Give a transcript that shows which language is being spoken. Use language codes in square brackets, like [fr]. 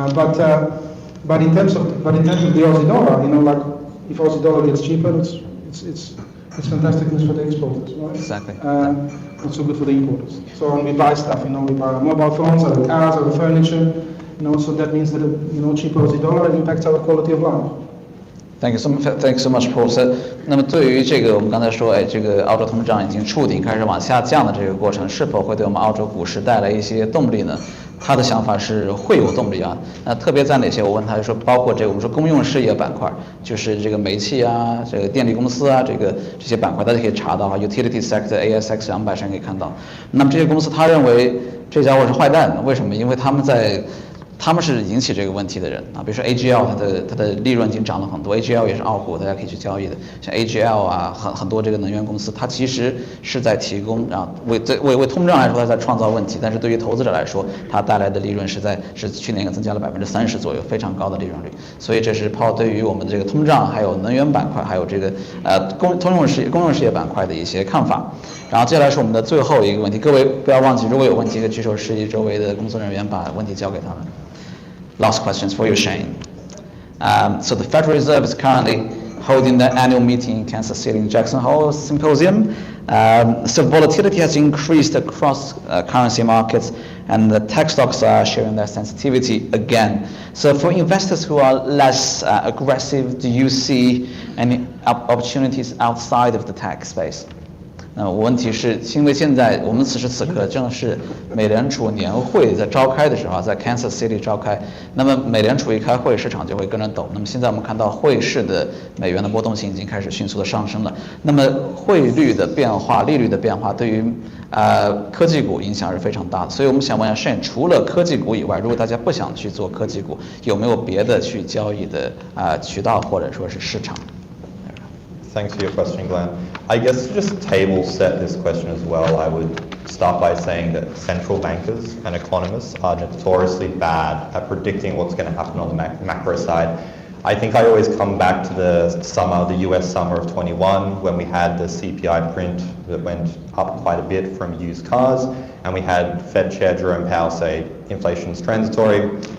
[en] But in terms of the Aussie dollar, you know, like if Aussie dollar gets cheaper, it's fantastic news for the exporters, right? Exactly. Not so good for the importers. So when we buy stuff, you know, we buy mobile phones, or cars, or furniture, you know, so that means that you know, cheaper Aussie dollar impacts our quality of life. Thank you so much, Paul. [zh] So, 那么对于这个我们刚才说，这个澳洲通胀已经触顶开始往下降的这个过程，是否会对我们澳洲股市带来一些动力呢？他的想法是会有动力啊。那特别在哪些？我问他就说，包括这个我们说公用事业板块，就是这个煤气啊，这个电力公司啊，这些板块大家可以查到啊 ，utility sector ASX 200上可以看到。那么这些公司，他认为这家伙是坏蛋，为什么？因为他们是引起这个问题的人啊，比如说 AGL 它的利润已经涨了很多 ，AGL 也是澳股，大家可以去交易的。像 AGL 啊，很多这个能源公司，它其实是在提供啊，为通胀来说，它在创造问题，但是对于投资者来说，它带来的利润是去年增加了30%左右，非常高的利润率。所以这是Paul对于我们这个通胀，还有能源板块，还有这个公用事业板块的一些看法。然后接下来是我们的最后一个问题，各位不要忘记，如果有问题可以举手示意周围的工作人员把问题交给他们。 [en] Last questions for you, Shane. So the Federal Reserve is currently holding their annual meeting in Kansas City in Jackson Hole Symposium. So volatility has increased across currency markets, and the tech stocks are showing their sensitivity again. So for investors who are less aggressive, do you see any opportunities outside of the tech space? [zh] 那问题是，因为现在我们此时此刻正是美联储年会在召开的时候，在 Kansas City 召开。那么美联储一开会，市场就会跟着抖。那么现在我们看到汇市的美元的波动性已经开始迅速的上升了。那么汇率的变化、利率的变化，对于科技股影响是非常大的。所以我们想问一下 Shane， 除了科技股以外，如果大家不想去做科技股，有没有别的去交易的渠道或者说是市场？ [en] Thanks for your question, Glenn. I guess to just table set this question as well, I would start by saying that central bankers and economists are notoriously bad at predicting what's going to happen on the macro side. I think I always come back to the US summer of 21, when we had the CPI print that went up quite a bit from used cars, and we had Fed Chair Jerome Powell say inflation is transitory.